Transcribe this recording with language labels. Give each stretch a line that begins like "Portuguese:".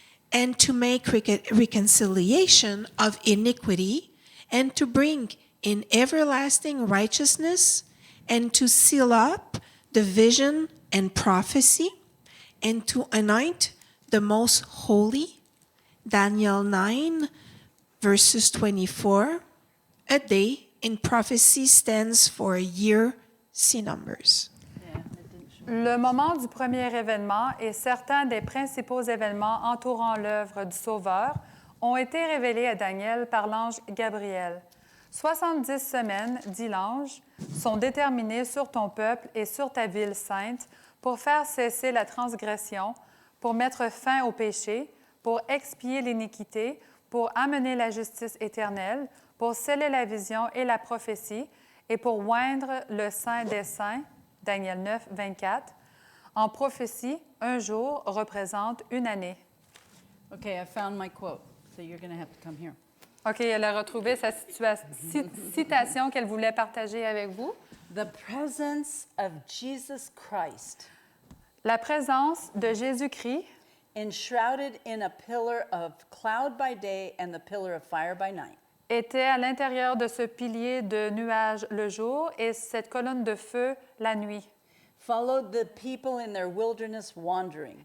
English: and to make reconciliation of iniquity, and to bring in everlasting righteousness, and to seal up the vision and prophecy, and to anoint the most holy. Daniel 9, verses 24. A day in prophecy stands for a year, see Numbers. Yeah, it didn't show.
French: Le moment du premier événement et certains des principaux événements entourant l'œuvre du Sauveur ont été révélés à Daniel par l'ange Gabriel. 70 semaines, dit l'ange, sont déterminées sur ton peuple et sur ta ville sainte pour faire cesser la transgression, pour mettre fin au péché, pour expier l'iniquité, pour amener la justice éternelle, pour sceller la vision et la prophétie, et pour oindre le Saint des Saints, Daniel 9, 24. En prophétie, un jour représente une année.
English: Okay, I found my quote, so you're going to have to come here.
French: OK, elle a retrouvé sa citation qu'elle voulait partager avec vous.
English: The presence of Jesus Christ,
French: La présence de Jésus-Christ,
English: enshrouded in a pillar of cloud by day and the pillar of fire by night,
French: était à l'intérieur de ce pilier de nuages le jour et cette colonne de feu la nuit,
English: followed the people in their wilderness wandering,